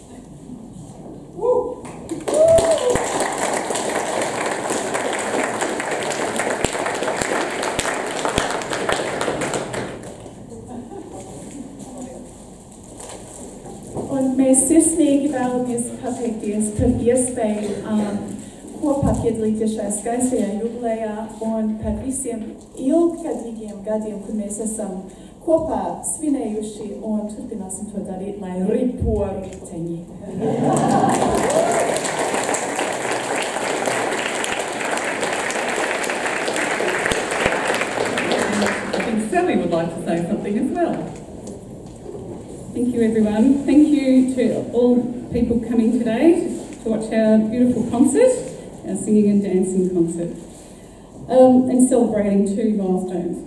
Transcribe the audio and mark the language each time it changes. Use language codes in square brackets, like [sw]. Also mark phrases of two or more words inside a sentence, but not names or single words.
[lv] Un mēs sirsnīgi vēlamies pateikties par iespēju kopā piedalīties šajā skaistajā jubilejā un par visiem ilggadīgiem gadiem, kur mēs esam kopā svinējuši un turpināsim to darīt, lai ripo riteņi. [en] I think Sally would like to say something as well. Thank you, everyone. Thank you to all people coming today to watch our beautiful concert, our singing and dancing concert, and celebrating 2 milestones.